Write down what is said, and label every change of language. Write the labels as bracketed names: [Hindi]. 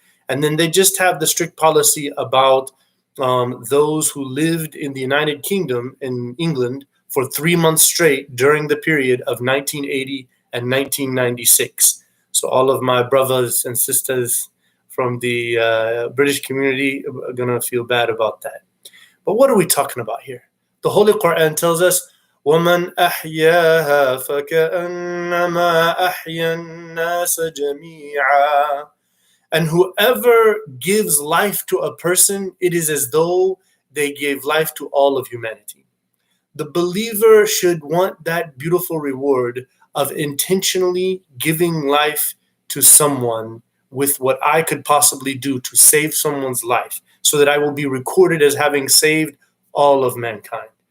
[English] And then they just have the strict policy about those who lived in the United Kingdom in England for 3 months straight during the period of 1980 and 1996. So all of my brothers and sisters from the British community are going to feel bad about that. But what are we talking about here? The Holy Quran tells us, [Arabic] وَمَنْ أَحْيَاهَا فَكَأَنَّمَا أَحْيَا النَّاسَ جَمِيعًا. [English] And whoever gives life to a person, it is as though they gave life to all of humanity. The believer should want that beautiful reward of intentionally giving life to someone with what I could possibly do to save someone's life, so that I will be recorded as having saved all of mankind.